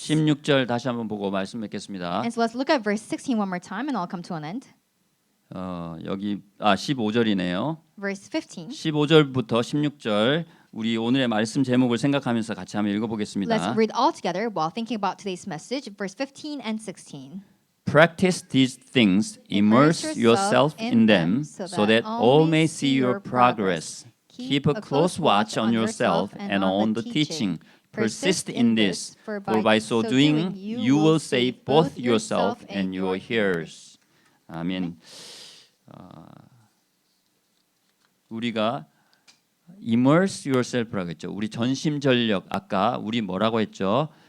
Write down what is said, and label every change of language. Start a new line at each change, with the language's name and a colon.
Korean: 16절 다시 한번 보고 말씀 맺겠습니다.
English: And so let's look at verse 16 one more time and I'll come to an end.
Korean: 여기 15절이네요.
English: Verse 15.
Korean: 15절부터 16절 우리 오늘의 말씀 제목을 생각하면서 같이 한번 읽어보겠습니다.
English: Let's read all together while thinking about today's message, verse 15 and 16. Practice these things, immerse yourself in them, so that all may see your progress. Keep a close watch on yourself and on the teaching. Persist in this, for by so doing you will save both yourself and your hearers.
Korean: 아멘. 우리가
English: immerse yourself
Korean: 라고 했죠. 우리 전심전력 아까 우리 뭐라고 했죠?